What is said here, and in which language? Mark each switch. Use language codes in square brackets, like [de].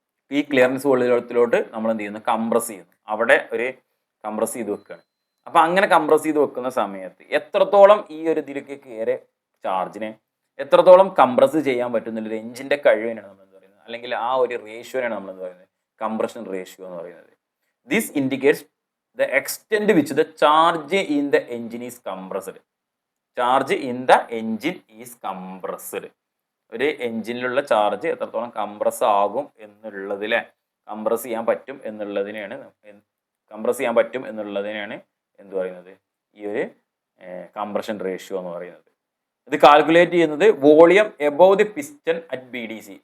[ml] ഈ ക്ലിയറൻസ് വോളിയത്തിലോട്ട് നമ്മൾ എന്ത് ചെയ്യുന്നു? കംപ്രസ് ചെയ്യുന്നു. അവിടെ ഒരു കംപ്രസ് ചെയ്ത് വെക്കുകയാണ്. അപ്പം അങ്ങനെ കംപ്രസ് ചെയ്ത് വെക്കുന്ന സമയത്ത് എത്രത്തോളം ഈ ഒരു ഇതിലേക്ക് കയറിയ ചാർജിനെ എത്രത്തോളം കംപ്രസ് ചെയ്യാൻ പറ്റുന്നുള്ളൊരു എഞ്ചിൻ്റെ കഴിവിനാണ് നമ്മൾ എന്ത് പറയുന്നത്, അല്ലെങ്കിൽ ആ ഒരു റേഷ്യോനാണ് നമ്മൾ എന്ത് പറയുന്നത്? കംപ്രഷൻ റേഷ്യോ എന്ന് പറയുന്നത്. [en] This indicates the extent which the charge in the engine is compressed. Charge in the engine is compressed. [ml] ഒരു എഞ്ചിനിലുള്ള ചാർജ് എത്രത്തോളം കംപ്രസ് ആകും എന്നുള്ളതിലെ കംപ്രസ് ചെയ്യാൻ പറ്റും എന്നുള്ളതിനെയാണ് എന്ത് പറയുന്നത്? ഈ ഒരു കംപ്രഷൻ റേഷ്യോ എന്ന് പറയുന്നത്. ഇത് കാൽക്കുലേറ്റ് ചെയ്യുന്നത് [en] Volume above the piston at B D C.